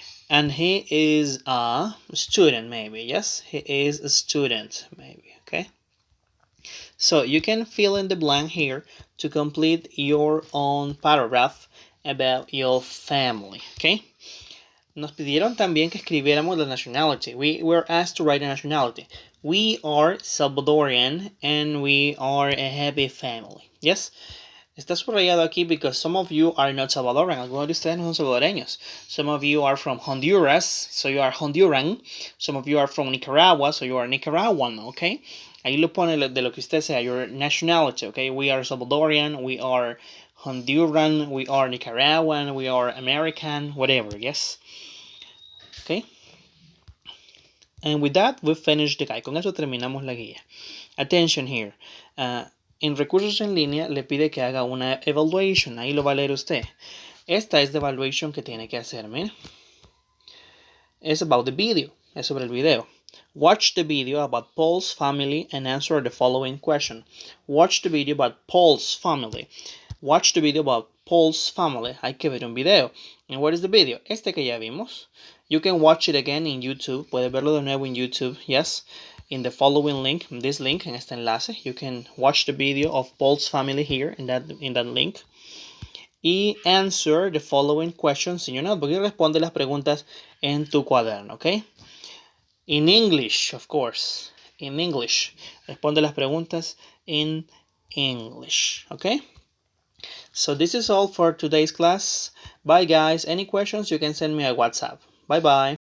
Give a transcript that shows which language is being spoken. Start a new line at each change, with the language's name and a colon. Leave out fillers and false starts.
English: And he is a student, maybe, yes? He is a student, maybe, okay? So you can fill in the blank here to complete your own paragraph about your family, okay?
Spanish: Nos pidieron también que escribiéramos la nationality.
English: We were asked to write a nationality. We are Salvadorian and we are a happy family. Yes? Está subrayado aquí because some of you are not Salvadorian.
Spanish: Algunos de ustedes no son salvadoreños.
English: Some of you are from Honduras, so you are Honduran. Some of you are from Nicaragua, so you are Nicaraguan, okay?
Spanish: Ahí lo pone de lo que usted sea,
English: your nationality, okay? We are Salvadorian, we are Honduran, we are Nicaraguan, we are American, whatever, yes? Okay. And with that, we finished the guide.
Spanish: Con eso terminamos la guía.
English: Attention here.
Spanish: En recursos en línea le pide que haga una evaluation. Ahí lo va a leer usted. Esta es la evaluation que tiene que hacer. Mire.
English: It's about the video.
Spanish: Es sobre el video.
English: Watch the video about Paul's family and answer the following question. Watch the video about Paul's family. Watch the video about Paul's family.
Spanish: Hay que ver un video.
English: And what is the video?
Spanish: Este que ya vimos.
English: You can watch it again in YouTube.
Spanish: Puedes verlo de nuevo en YouTube.
English: Yes. In the following link, this link,
Spanish: en este enlace,
English: you can watch the video of Paul's family here in that link. Y answer the following questions in your notebook.
Spanish: Y responde las preguntas en tu cuaderno, ¿ok?
English: In English, of course. In English.
Spanish: Responde las preguntas
English: in English,
Spanish: ¿ok?
English: So this is all for today's class. Bye, guys. Any questions, you can send me a WhatsApp. Bye-bye.